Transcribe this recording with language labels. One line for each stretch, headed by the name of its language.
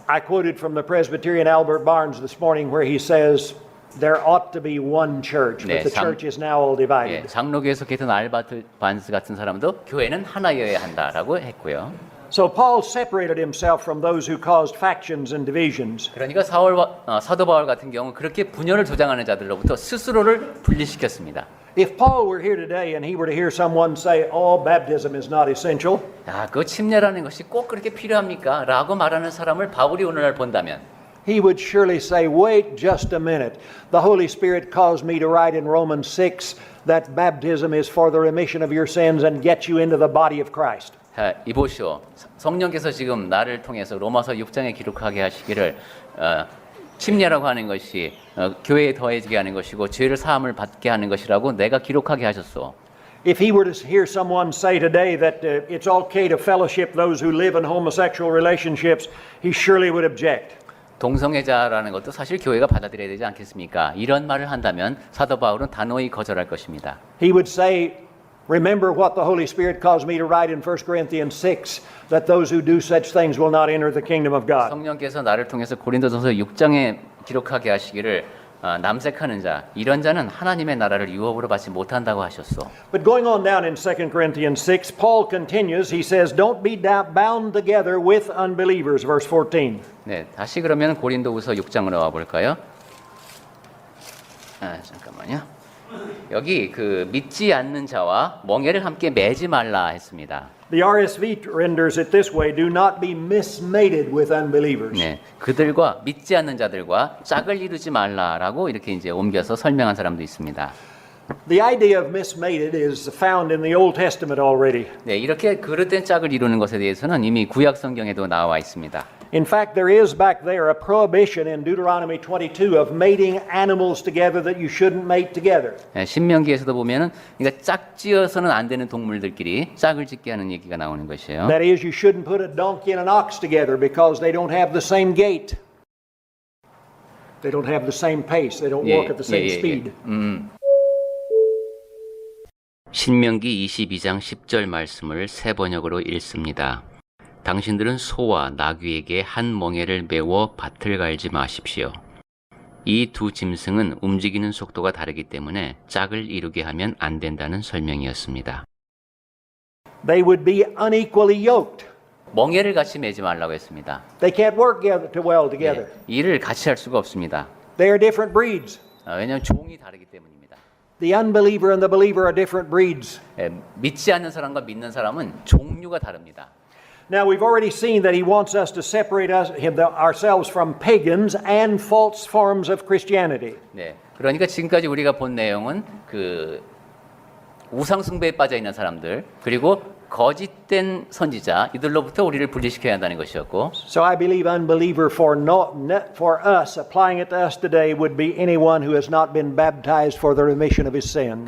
English: I quoted from the Presbyterian Albert Barnes this morning where he says, there ought to be one church, but
Korean: 네,
English: the church is now all divided.
Korean: 예, 장로교에 속했던 알바트 반스 같은 사람도 교회는 하나여야 한다라고 했고요.
English: So Paul separated himself from those who caused factions and divisions.
Korean: 그러니까 사도 바울 같은 경우 그렇게 분열을 조장하는 자들로부터 스스로를 분리시켰습니다.
English: If Paul were here today and he were to hear someone say, oh, baptism is not essential,
Korean: 야, 그 침례라는 것이 꼭 그렇게 필요합니까? 라고 말하는 사람을 바울이 오늘날 본다면
English: he would surely say, wait just a minute. The Holy Spirit caused me to write in Romans 6 that baptism is for the remission of your sins and get you into the body of Christ.
Korean: 자, 이보시오. 성령께서 지금 나를 통해서 로마서 6장에 기록하게 하시기를 침례라고 하는 것이 교회에 더해지게 하는 것이고 죄를 사함을 받게 하는 것이라고 내가 기록하게 하셨소.
English: If he were to hear someone say today that it's okay to fellowship those who live in homosexual relationships, he surely would object.
Korean: 동성애자라는 것도 사실 교회가 받아들여야 되지 않겠습니까? 이런 말을 한다면 사도 바울은 단호히 거절할 것입니다.
English: He would say, remember what the Holy Spirit caused me to write in 1 Corinthians 6, that those who do such things will not enter the kingdom of God.
Korean: 성령께서 나를 통해서 고린도전서 6장에 기록하게 하시기를 남색하는 자, 이런 자는 하나님의 나라를 유업으로 받지 못한다고 하셨소.
English: But going on down in 2 Corinthians 6, Paul continues, he says, don't be bound together with unbelievers, verse 14.
Korean: 네, 다시 그러면 고린도후서 6장으로 와 볼까요? 잠깐만요. 여기 그 믿지 않는 자와 멍에를 함께 매지 말라 했습니다.
English: The RSV renders it this way, do not be mismated with unbelievers.
Korean: 네, 그들과 믿지 않는 자들과 짝을 이루지 말라라고 이렇게 이제 옮겨서 설명한 사람도 있습니다.
English: The idea of mismated is found in the Old Testament already.
Korean: 네, 이렇게 그릇된 짝을 이루는 것에 대해서는 이미 구약 성경에도 나와 있습니다.
English: In fact, there is back there a prohibition in Deuteronomy 22 of mating animals together that you shouldn't mate together.
Korean: 네, 신명기에서도 보면은 그러니까 짝지어서는 안 되는 동물들끼리 짝을 짓게 하는 얘기가 나오는 것이에요.
English: That is, you shouldn't put a donkey and an ox together because they don't have the same gait. They don't have the same pace. They don't walk at the same speed.
Korean: 신명기 22장 10절 말씀을 새 번역으로 읽습니다. 당신들은 소와 나귀에게 한 멍에를 메워 밭을 갈지 마십시오. 이 두 짐승은 움직이는 속도가 다르기 때문에 짝을 이루게 하면 안 된다는 설명이었습니다.
English: They would be unequally yoked.
Korean: 멍에를 같이 매지 말라고 했습니다.
English: They can't work well together.
Korean: 일을 같이 할 수가 없습니다.
English: They are different breeds.
Korean: 왜냐하면 종이 다르기 때문입니다.
English: The unbeliever and the believer are different breeds.
Korean: 믿지 않는 사람과 믿는 사람은 종류가 다릅니다.
English: Now, we've already seen that he wants us to separate ourselves from pagans and false forms of Christianity.
Korean: 네, 그러니까 지금까지 우리가 본 내용은 그 우상 숭배에 빠져 있는 사람들 그리고 거짓된 선지자 이들로부터 우리를 분리시켜야 한다는 것이었고.
English: So I believe unbeliever for us, applying it to us today, would be anyone who has not been baptized for the remission of his sins.